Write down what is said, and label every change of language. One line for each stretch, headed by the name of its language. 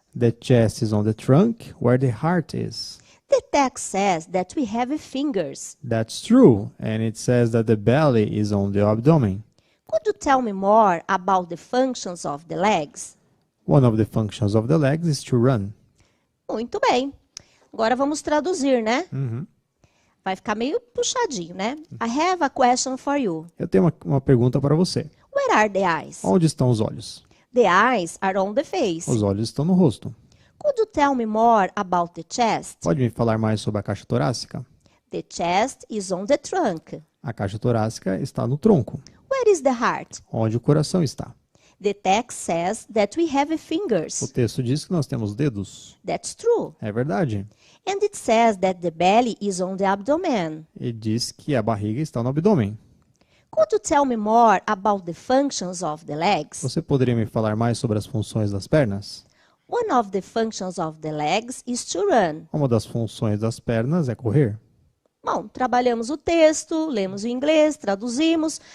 English: The chest is on the trunk, where the heart is. The text says that we have fingers. That's true, and it says that the belly is on the abdomen. Could you tell me more about the functions of the legs? One of the functions of the legs is to run.
Portuguese: Muito bem. Agora vamos traduzir, né? Uhum. Vai ficar meio puxadinho, né?
English: I have a question for you.
Portuguese: Eu tenho uma pergunta para você.
English: Where are the eyes?
Portuguese: Onde estão os olhos?
English: The eyes are on the face.
Portuguese: Os olhos estão no rosto.
English: Could you tell me more about the chest?
Portuguese: Pode me falar mais sobre a caixa torácica?
English: The chest is on the trunk.
Portuguese: A caixa torácica está no tronco.
English: Where is the heart?
Portuguese: Onde o coração está?
English: The text says that we have
Portuguese: O
English: fingers.
Portuguese: texto diz que nós temos dedos.
English: That's true.
Portuguese: É verdade.
English: And it says that the belly is on the abdomen.
Portuguese: E diz que a barriga está no abdômen.
English: Could you tell me more about the functions of the legs?
Portuguese: Você poderia me falar mais sobre as funções das pernas?
English: One of the functions of the legs is to run.
Portuguese: Uma das funções das pernas é correr. Bom, trabalhamos o texto, lemos o inglês, traduzimos.